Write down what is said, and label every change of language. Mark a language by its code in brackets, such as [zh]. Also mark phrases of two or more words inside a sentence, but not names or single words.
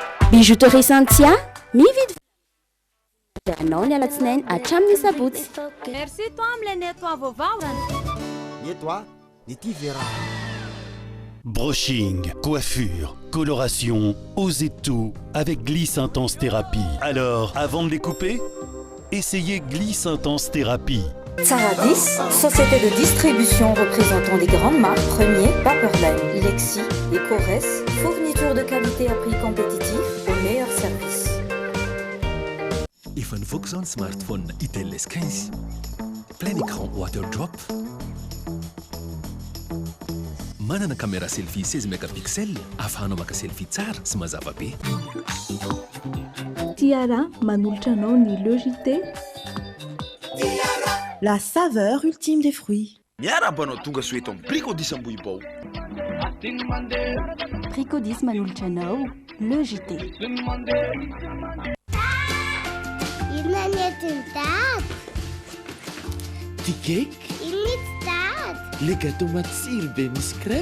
[mg] Bijouterie Santia, mividy anao ny alatsinainy hatramin'ny sabotsy. Merci toi am'ilay nettoie vaovao. Nettoie, nity vera. [fr] Brushing, coiffure, coloration, osez tout avec Gliss Intense Thérapie. Alors, avant de les couper, essayez Gliss Intense Thérapie. Saradis, société de distribution représentant les grandes marques Premier, Paperline, Lexi et Corès, fourniture de qualité à prix compétitif au meilleur service. [mg] Efa nivoaka zao ny smartphone Itel S15 [fr] plein écran [en] water drop, [mg] manana caméra selfie 16 mégapixels afahanao maka selfie tsara sy mazava be. Tiara manolotra anao ny Logité. [fr] La saveur ultime des fruits. [mg] Miarabanao tonga soeto amin'ny Pricodis Ambohibao. Pricodis manolotra anao Logité. Ty cake, [fr] le gâteau [mg] matsiro be misy crème.